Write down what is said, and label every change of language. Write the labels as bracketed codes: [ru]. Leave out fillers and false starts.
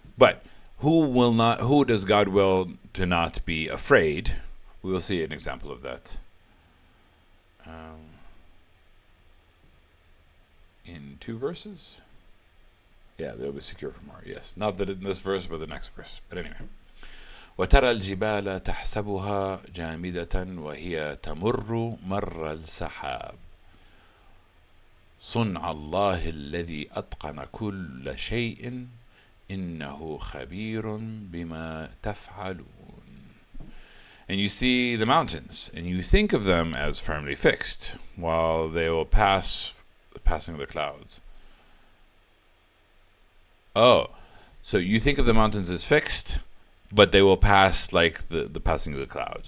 [en] But who does God will to not be afraid? We will see an example of that. In 2 verses? Yeah, they'll be secure from harm. Yes, not that in this verse, but the next verse. But anyway. [ar] وترى الجبال تحسبها جامدة وهي تمر مر السحاب صنع الله الذي أتقن كل شيء إنه خبير بما تفعلون. [en] And you see the mountains, and you think of them as firmly fixed, while they will passing the clouds. Oh, so you think of the mountains as fixed, but they will pass like the passing of the clouds.